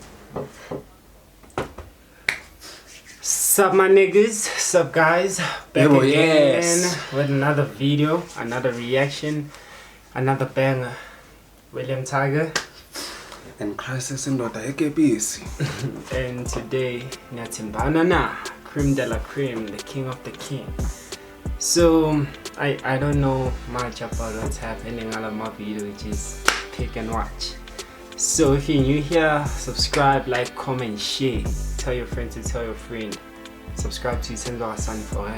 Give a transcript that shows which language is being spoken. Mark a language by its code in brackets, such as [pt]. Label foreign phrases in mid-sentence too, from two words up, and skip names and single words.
[en] Sup my niggas, sup guys, back again with another video, another reaction, another banger. William Tiger and Crisis in Dota AKBC. And today Nyatimbana na Cream de la Cream, the king of the king. So I don't know much about what's happening on my video, just pick and watch. So if you're new here, subscribe, like, comment, share. Tell your friend to tell your friend. Subscribe to Senzo Hassan forever.